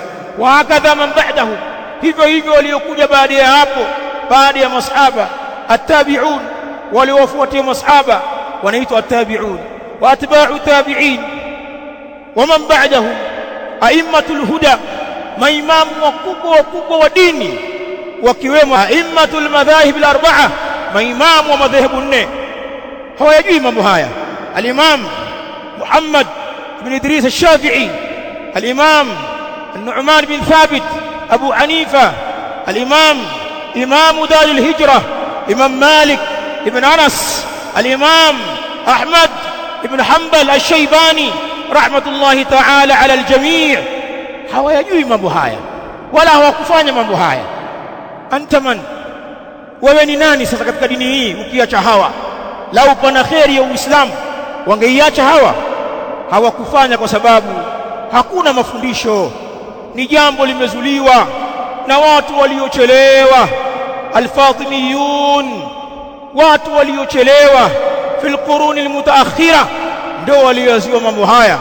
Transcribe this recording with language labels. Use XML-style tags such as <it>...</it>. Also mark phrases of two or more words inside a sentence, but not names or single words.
<ar>وهكذا من بعده,</ar> <sw>hivyo hivyo waliokuja baada ya hapo, baada ya masahaba, at-tabi'un, waliowafuatia masahaba wanaitwa</sw> <ar>التابعون وأتباع التابعين ومن بعده أئمة الهدى,</ar> <sw>maimamu wakubwa wa dini, wakiwemo</sw> <ar>أئمة المذاهب الأربعة,</ar> <sw>maimamu wa madhehebu nne. Hawajui mambo haya.</sw> <ar>الإمام محمد بن إدريس الشافعي الإمام النعمان بن ثابت أبو حنيفة، الإمام إمام دار الهجرة إمام مالك ابن أنس، الإمام أحمد ابن حنبل الشيباني رحمة الله تعالى على الجميع.</ar> <sw>hawayajui mambo haya wala hawakufanya mambo haya.</sw> <ar>أنت من,</ar> <sw>wewe ni nani sasa katika dini hii ukiacha hawa? Lau pana kheri ya Uislamu wangeiacha hawa? Hawakufanya kwa sababu hakuna mafundisho, ni jambo limezuliwa na watu waliochelewa, al-Fatimiyun, watu waliochelewa</sw> <ar>في القرون المتأخرة</ar> <sw>ndio walioazua mambo haya.</sw>